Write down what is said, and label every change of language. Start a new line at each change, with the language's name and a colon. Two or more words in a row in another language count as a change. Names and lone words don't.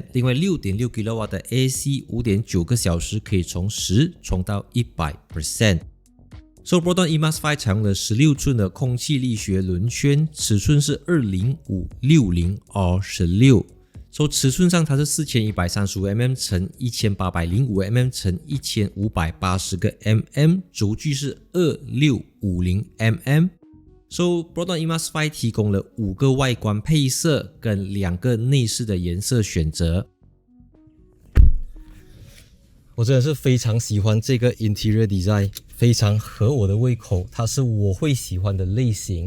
Chinese: 另外 6.6 kW 的 AC 5.9 個小時可以從10充到100%。Proton E-MAS 5採用了16寸的空氣力學輪圈，尺寸是 205/60R16。尺寸上它是 4135mm 乘 1805mm 乘 1580mm， 軸距是 2650mm。Proton E-MAS 5 提供了5個外觀配色跟2個內飾的顏色選擇。我真的是非常喜歡這個
English: Interior Design，
Chinese: 非常合我的胃口，它是我會喜歡的類型。